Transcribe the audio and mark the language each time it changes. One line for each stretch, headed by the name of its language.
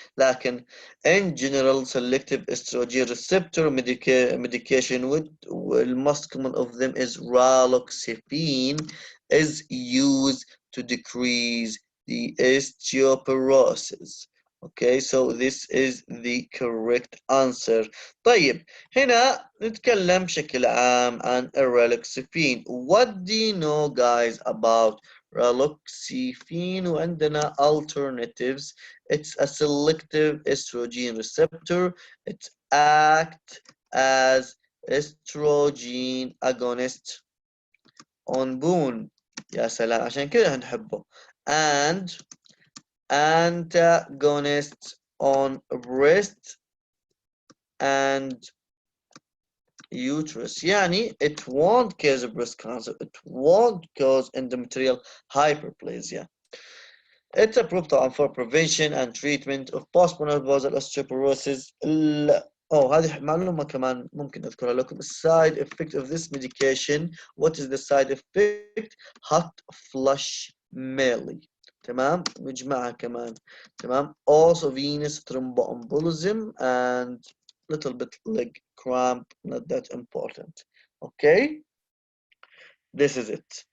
Arabic: لكن
English: in general selective estrogen receptor medication with the most common of them is raloxifene, is used to decrease the osteoporosis. Okay, so this is the correct answer.
Arabic: طيب هنا نتكلم بشكل عام عن الرالوكسيفين.
English: What do you know guys about raloxifene؟
Arabic: وعندنا
English: alternatives. It's a selective estrogen receptor. It acts as estrogen agonist on bone.
Arabic: يا سلام، عشان كده نحبه.
English: And antagonist on breast and uterus.
Arabic: يعني
English: it won't cause breast cancer, it won't cause endometrial hyperplasia. It's approved for prevention and treatment of postmenopausal osteoporosis.
Arabic: هذه معلومة كمان ممكن أذكرها لكم.
English: Side effect of this medication. What is the side effect? Hot flush mainly.
Arabic: تمام. نجمعها كمان. تمام.
English: Also venous thromboembolism and little bit leg cramp. Not that important. Okay. This is it.